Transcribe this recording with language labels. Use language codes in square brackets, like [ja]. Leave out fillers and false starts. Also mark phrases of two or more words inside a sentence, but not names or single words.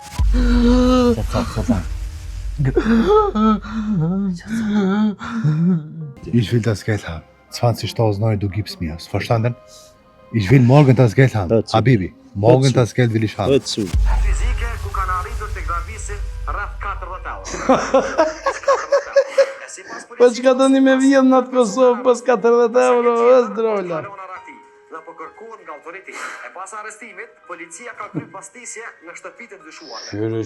[de] Ich will das Geld haben. 20.000 Euro, du gibst mir. Hast du verstanden? Ich will morgen das Geld haben. Habibi, morgen das Geld will ich haben. [sq] Po çka tani me vjen në atë Kosovë pas 40 euro, është drola. Dhe po kërkohet nga autoriteti. E pas arrestimit, policia ka kryer pastisje në shtëpitë e dyshuarve.